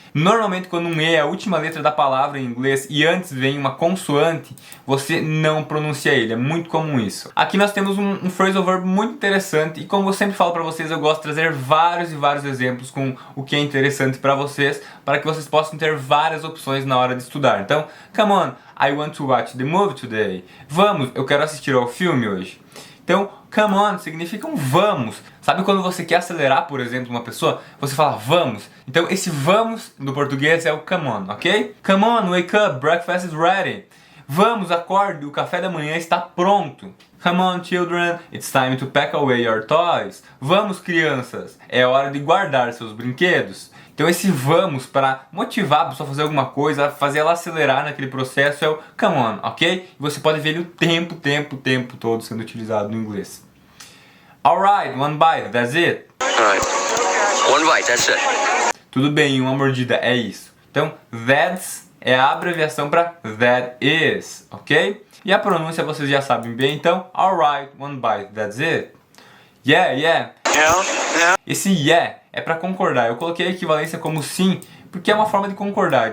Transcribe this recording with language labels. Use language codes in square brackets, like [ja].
[pt] Normalmente quando um E é a última letra da palavra em inglês e antes vem uma consoante, você não pronuncia ele, é muito comum isso. Aqui nós temos um phrasal verb muito interessante e como eu sempre falo para vocês, eu gosto de trazer vários e vários exemplos com o que é interessante para vocês, para que vocês possam ter várias opções na hora de estudar. [en] Então, come on, I want to watch the movie today. [pt] Vamos, eu quero assistir ao filme hoje. Então, come on significa um vamos. Sabe quando você quer acelerar, por exemplo, uma pessoa? Você fala vamos. Então, esse vamos do português é o come on, ok? [en] Come on, wake up, breakfast is ready. [pt] Vamos, acorde, o café da manhã está pronto. [en] Come on, children, it's time to pack away your toys. [pt] Vamos, crianças, é hora de guardar seus brinquedos. Então esse vamos para motivar a pessoa a fazer alguma coisa, fazer ela acelerar naquele processo é o come on, ok? E você pode ver ele o tempo todo sendo utilizado no inglês. [en] Alright, one bite, that's it. Alright. One bite, that's it. [pt] Tudo bem, uma mordida, é isso. Então, that's é a abreviação para that is, ok? E a pronúncia vocês já sabem bem, então, [en] alright, one bite, that's it. Yeah, yeah. Yeah, yeah. [pt] Esse yeah é para concordar. Eu coloquei a equivalência como sim, porque é uma forma de concordar.